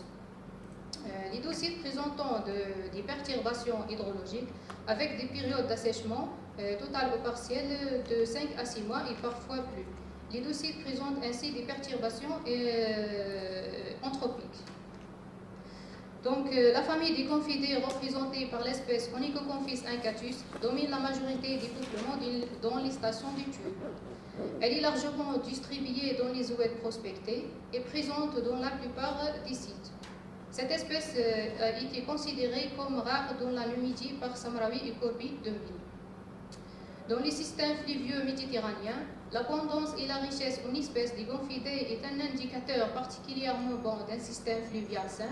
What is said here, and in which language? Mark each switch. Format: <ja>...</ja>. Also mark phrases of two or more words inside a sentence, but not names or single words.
<fr>Les 2 sites présentant des perturbations hydrologiques avec des périodes d'assèchement totales ou partielles de 5 à 6 mois et parfois plus. Les 2 sites présentent ainsi des perturbations anthropiques. Donc, la famille des confidés représentée par l'espèce Onychoconphis incatus domine la majorité des peuplements dans les stations d'études. Elle est largement distribuée dans les zooides prospectés et présente dans la plupart des sites. Cette espèce a été considérée comme rare dans la Numidie par Samraoui et Corby 2000. Dans les systèmes fluvieux méditerranéens, l'abondance et la richesse en espèces des gonfidés est un indicateur particulièrement bon d'un système fluvial sain.</fr>